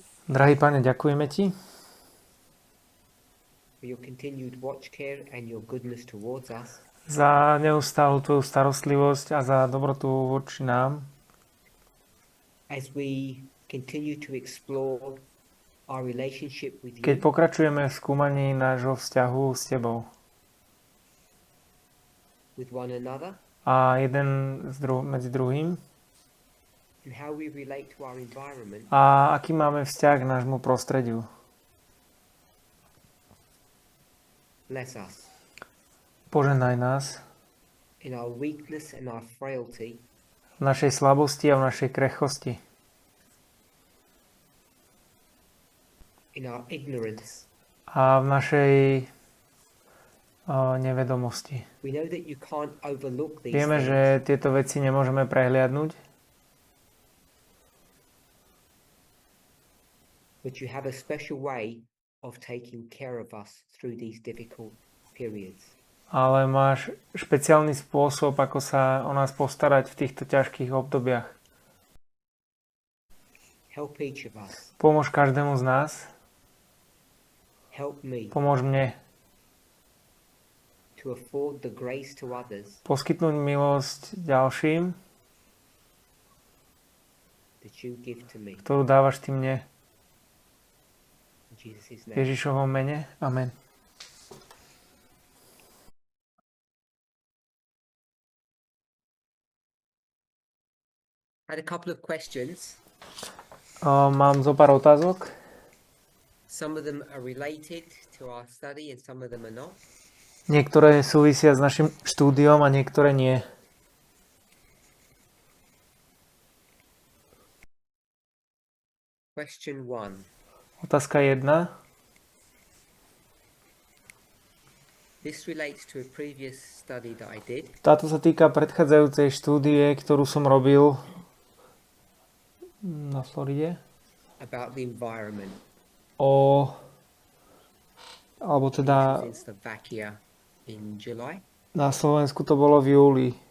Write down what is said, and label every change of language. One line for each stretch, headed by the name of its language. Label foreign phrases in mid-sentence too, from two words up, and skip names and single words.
Slovak: Drahý Pane, ďakujeme Ti
English: for your continued watch care and your goodness towards us.
Slovak: za neustálu Tvoju starostlivosť a za dobrotu voči nám.
English: As we continue to explore our relationship with
Slovak: Keď
English: you,
Slovak: pokračujeme v skúmaní nášho vzťahu s Tebou
English: with one another,
Slovak: a medzi druhým
English: and how we relate to our environment,
Slovak: a aký máme vzťah k nášmu prostrediu.
English: bless us
Slovak: Požehnaj nás
English: in our weakness and our frailty,
Slovak: v našej slabosti a v našej krehkosti,
English: in our ignorance.
Slovak: a v našej nevedomosti.
English: We know that you can't overlook these
Slovak: Vieme,
English: things,
Slovak: že tieto veci nemôžeme prehliadnúť,
English: but you have a special way of taking care of us through these difficult periods.
Slovak: ale máš špeciálny spôsob, ako sa o nás postarať v týchto ťažkých obdobiach.
English: Help each of us.
Slovak: Pomôž každému z nás,
English: Help me
Slovak: pomôž mne
English: to afford the grace to others
Slovak: poskytnúť milosť ďalším,
English: that you give to me.
Slovak: ktorú dávaš Ty mne.
English: In Jesus'
Slovak: V
English: name.
Slovak: Ježišovom mene.
English: Amen. I had a couple of questions.
Slovak: Mám zo pár otázok.
English: Some of them are related to our study and some of them are not.
Slovak: Niektoré súvisia s našim štúdiom a niektoré nie.
English: Question 1.
Slovak: Otázka 1.
English: This relates to a previous study that I did
Slovak: Táto sa týka predchádzajúcej štúdie, ktorú som robil na Floride
English: about the environment,
Slovak: alebo
English: which
Slovak: teda
English: was in Slovakia in July.
Slovak: na Slovensku to bolo v júli.